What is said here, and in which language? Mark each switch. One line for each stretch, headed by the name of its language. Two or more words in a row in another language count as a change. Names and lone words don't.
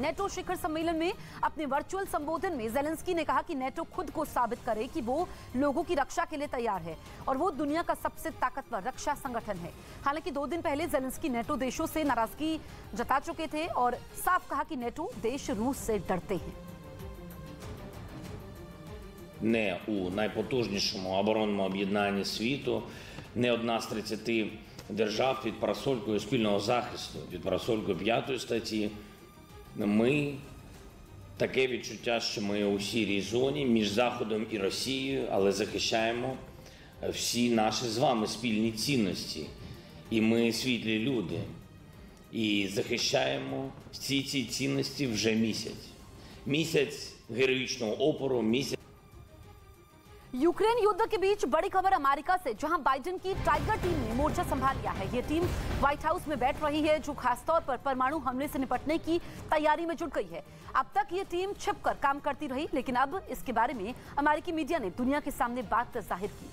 Hindi: नेटो शिखर सम्मेलन में अपने वर्चुअल संबोधन में जेलेंस्की ने कहा कि नेटो खुद को साबित करे कि वो लोगों की रक्षा के लिए तैयार है और वो दुनिया का सबसे ताकतवर रक्षा संगठन है। हालांकि 2 दिन पहले जेलेंस्की नेटो देशों से नाराजगी जता चुके थे और साफ कहा कि नेटो देश रूस से डरते हैं।
Ukrainian: Не у найпотужнішому оборонному об'єднанні світу, не одна з 30 держав під парасолькою спільного захисту, під парасолькою 5 статті. Ми таке відчуття, що ми у сірій зоні між Заходом і Росією, але захищаємо всі наші з вами спільні цінності. І ми світлі люди. І захищаємо всі ці цінності вже місяць. Місяць героїчного опору, місяць.
Hindi: यूक्रेन युद्ध के बीच बड़ी खबर अमेरिका से, जहां बाइडेन की
English: tiger team
Hindi: ने मोर्चा संभाल लिया है। ये टीम व्हाइट हाउस में बैठ रही है, जो खासतौर पर परमाणु हमले से निपटने की तैयारी में जुट गई है। अब तक ये टीम छिपकर काम करती रही, लेकिन अब इसके बारे में अमेरिकी मीडिया ने दुनिया के सामने बात जाहिर की।